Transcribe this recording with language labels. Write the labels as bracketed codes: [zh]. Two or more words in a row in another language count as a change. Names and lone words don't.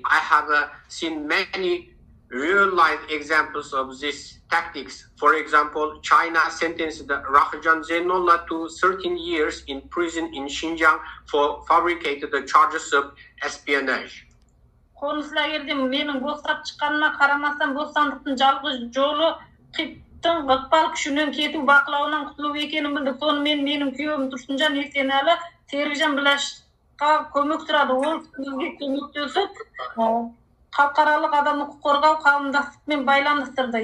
[en] I have seen many real-life examples of these tactics. For example, China sentenced Rahjan Zainullah to 13 years in prison in Xinjiang for fabricated charges of espionage. [kk] Қоныс лагерде менің босап шыққаныма қарамастан бостандықтың жалғыз жолы қиптың ықпал күшінен кету бақылауынан құтылу екенін білді. Сонымен менің күйеуім Тұрсынжан Есенәлі Серікжан Білашқа көмек сұрады. Ол бізге көмектесіп, халықаралық адамдық қорғау қауымдастықпен байланыстырды.